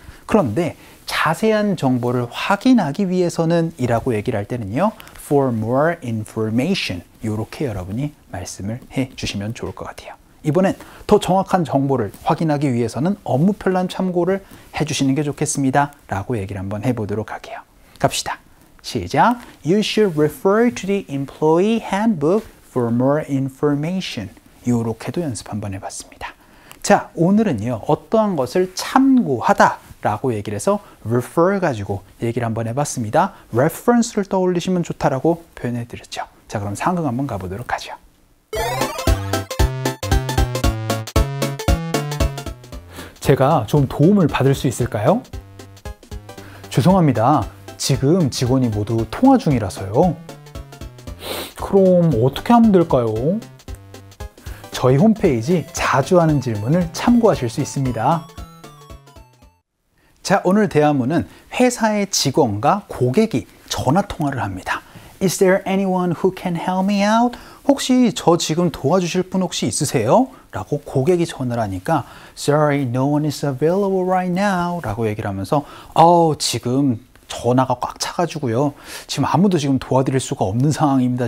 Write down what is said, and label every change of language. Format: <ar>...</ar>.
<ko>그런데 자세한 정보를 확인하기 위해서는 이라고 얘기를 할 때는요,</ko> <en>for more information</en> <ko>이렇게 여러분이 말씀을 해주시면 좋을 것 같아요. 이번엔 더 정확한 정보를 확인하기 위해서는 업무 편람 참고를 해주시는 게 좋겠습니다 라고 얘기를 한번 해보도록 할게요. 갑시다. 시작.</ko> <en>You should refer to the employee handbook for more information.</en> <ko>이렇게도 연습 한번 해봤습니다. 자, 오늘은요, 어떠한 것을 참고하다 라고 얘기를 해서 refer 가지고 얘기를 한번 해봤습니다. reference를 떠올리시면 좋다라고 표현해드렸죠. 자, 그럼 상황 한번 가보도록 하죠. 제가 좀 도움을 받을 수 있을까요? 죄송합니다. 지금 직원이 모두 통화 중이라서요. 그럼 어떻게 하면 될까요? 저희 홈페이지 자주 하는 질문을 참고하실 수 있습니다. 자, 오늘 대화문은 회사의 직원과 고객이 전화 통화를 합니다.</ko> <en>Is there anyone who can help me out?</en> <ko>혹시 저 지금 도와주실 분 혹시 있으세요? 라고 고객이 전화를 하니까</ko> <en>Sorry, no one is available right now</en> <ko>라고 얘기를 하면서 지금 전화가 꽉 차가지고요. 지금 아무도 지금 도와드릴 수가 없는 상황입니다.</ko>